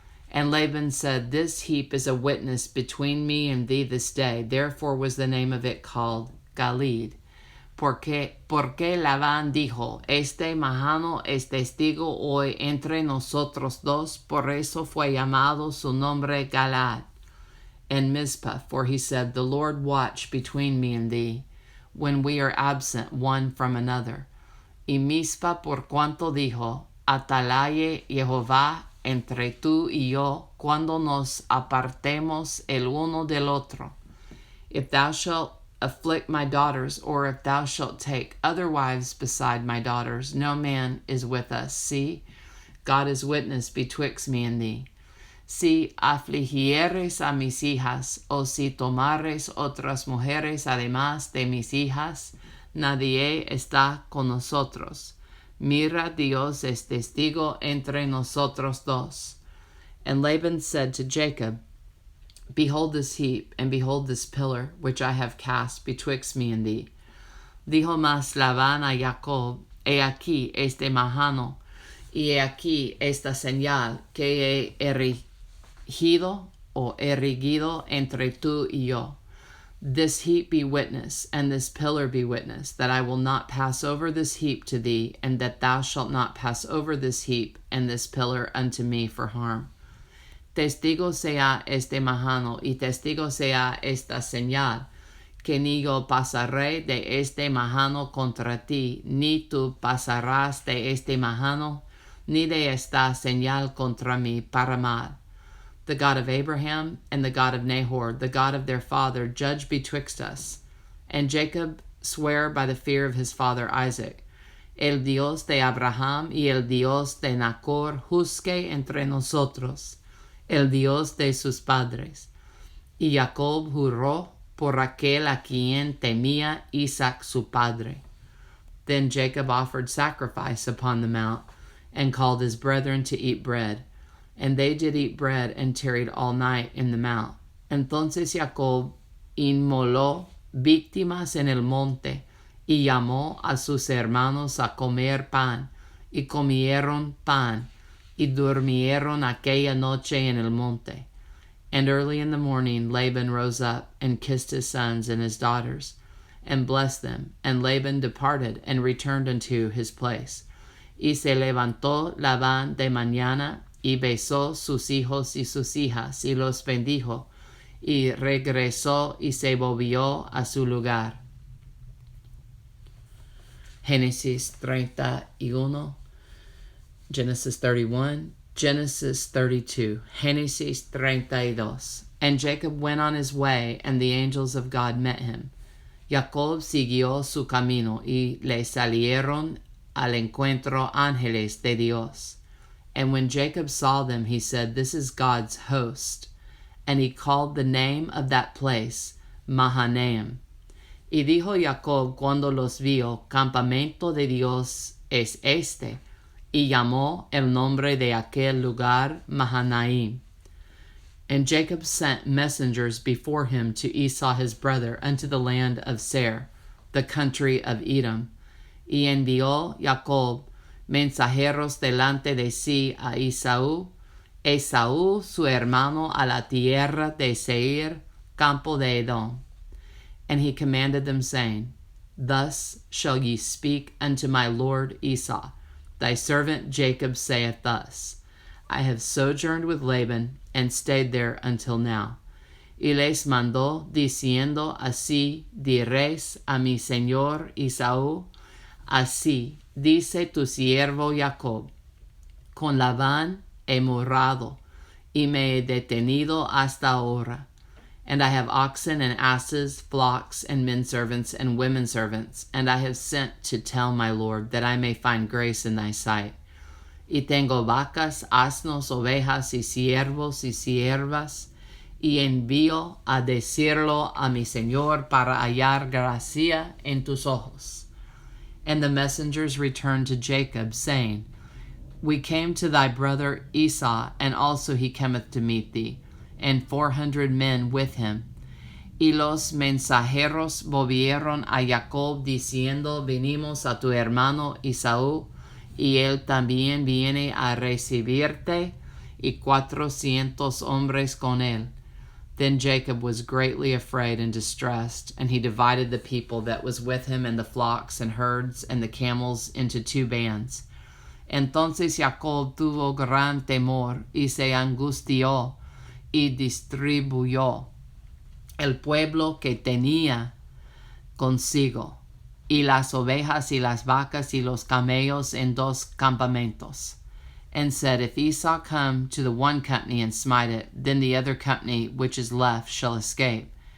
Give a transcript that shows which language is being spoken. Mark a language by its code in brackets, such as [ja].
[en] And Laban said, This heap is a witness between me and thee this day. Therefore was the name of it called Gilead. [es] Porque Labán dijo, Este majano es testigo hoy entre nosotros dos, por eso fue llamado su nombre Galaad. [en] And Mizpah, for he said, The Lord watch between me and thee, when we are absent one from another. [es] Y Mizpah por cuanto dijo, Atalaye Jehová entre tú y yo, cuando nos apartemos el uno del otro. [en] If thou shalt afflict my daughters, or if thou shalt take other wives beside my daughters, no man is with us. See, God is witness betwixt me and thee. [es] Si afligieres a mis hijas, o si tomares otras mujeres además de mis hijas, nadie está con nosotros. Mira, Dios es testigo entre nosotros dos. [en] And Laban said to Jacob, Behold this heap, and behold this pillar, which I have cast betwixt me and thee. [es] Dijo mas Labán a Jacob, He aquí este majano, y he aquí esta señal que he erigido entre tú y yo. [en] This heap be witness, and this pillar be witness, that I will not pass over this heap to thee, and that thou shalt not pass over this heap and this pillar unto me for harm. [es] Testigo sea este majano, y testigo sea esta señal, que ni yo pasaré de este majano contra ti, ni tú pasarás de este majano, ni de esta señal contra mí para mal. [en] The God of Abraham and the God of Nahor, the God of their father, judge betwixt us. And Jacob sware by the fear of his father Isaac. [es] El Dios de Abraham y el Dios de Nacor juzgue entre nosotros, el Dios de sus padres. Y Jacob juró por aquel a quien temía Isaac su padre. [en] Then Jacob offered sacrifice upon the mount, and called his brethren to eat bread. And they did eat bread, and tarried all night in the mount. [es] Entonces Jacob inmoló víctimas en el monte, y llamó a sus hermanos a comer pan, y comieron pan, y durmieron aquella noche en el monte. [en] And early in the morning Laban rose up, and kissed his sons and his daughters, and blessed them. And Laban departed, and returned unto his place. [es] Y se levantó Labán de mañana, y besó sus hijos y sus hijas, y los bendijo, y regresó y se volvió a su lugar. Génesis 31, Genesis 31, Genesis 32, Génesis 32. [en] And Jacob went on his way, and the angels of God met him. [es] Jacob siguió su camino, y le salieron al encuentro ángeles de Dios. [en] And when Jacob saw them, he said, This is God's host. And he called the name of that place Mahanaim. [es] Y dijo Jacob cuando los vio, Campamento de Dios es este. Y llamó el nombre de aquel lugar Mahanaim. [en] And Jacob sent messengers before him to Esau his brother unto the land of Seir, the country of Edom. [es] Y envió Jacob mensajeros delante de sí a Esaú su hermano, a la tierra de Seir, campo de Edom. [en] And he commanded them, saying, Thus shall ye speak unto my lord Esau. Thy servant Jacob saith thus, I have sojourned with Laban, and stayed there until now. [es] Y les mandó, diciendo, Así diréis a mi señor Esaú, Así dice tu siervo Jacob, con Labán he morado, y me he detenido hasta ahora. [en] And I have oxen and asses, flocks, and men servants, and women servants, and I have sent to tell my Lord, that I may find grace in thy sight. [es] Y tengo vacas, asnos, ovejas, y siervos, y siervas, y envío a decirlo a mi Señor para hallar gracia en tus ojos. [en] And the messengers returned to Jacob, saying, We came to thy brother Esau, and also he cometh to meet thee, and 400 men with him. [es] Y los mensajeros volvieron a Jacob, diciendo, Venimos a tu hermano Esaú, y él también viene a recibirte, y 400 hombres con él. [en] Then Jacob was greatly afraid and distressed, and he divided the people that was with him, and the flocks and herds and the camels, into 2 bands. [es] Entonces Jacob tuvo gran temor, y se angustió, y distribuyó el pueblo que tenía consigo, y las ovejas y las vacas y los camellos en 2 campamentos, [en] and said, If Esau come to the one company and smite it, then the other company which is left shall escape.